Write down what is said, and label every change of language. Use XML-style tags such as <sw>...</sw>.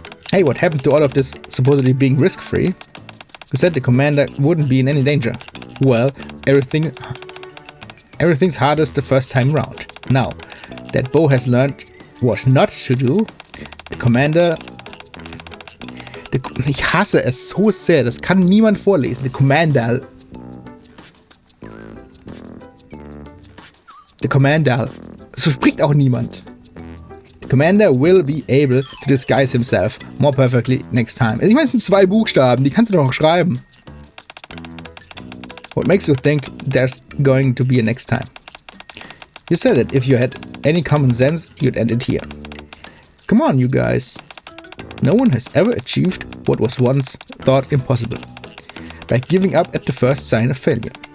<en>Hey, what happened to all of this supposedly being risk-free? You said the commander wouldn't be in any danger. Well, everything's hardest the first time round. Now that Bo has learned what not to do, the commander...</en> <de>Ich hasse es so sehr, das kann niemand vorlesen.</de> <en>The commander.</en> <de>So spricht auch niemand.</de> <en>The commander will be able to disguise himself more perfectly next time.</en> <de>Ich meine, es sind 2 Buchstaben, die kannst du doch noch schreiben.</de> <en>What makes you think there's going to be a next time? You said that if you had any common sense, you'd end it here. Come on, you guys. No one has ever achieved what was once thought impossible, by giving up at the first sign of failure.</en>